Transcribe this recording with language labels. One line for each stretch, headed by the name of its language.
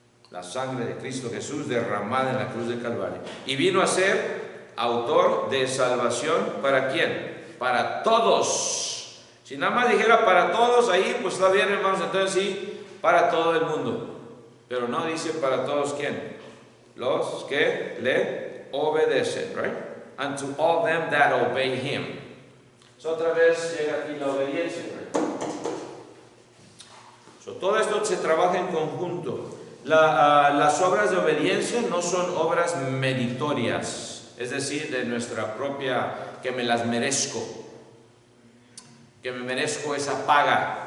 Spanish: La sangre de Cristo Jesús derramada en la cruz de Calvario. Y vino a ser autor de salvación, ¿para quién? Para todos. Si nada más dijera para todos, ahí pues está bien, hermanos, entonces sí, para todo el mundo. Pero no dice para todos, ¿quién? Los que le obedecen,
English: right? Unto all them that obey him. So,
Spanish: otra vez llega aquí la obediencia,
English: right? So,
Spanish: todo esto se trabaja en conjunto. Las obras de obediencia no son obras meritorias, es decir, de nuestra propia, que me las merezco, que me merezco esa paga.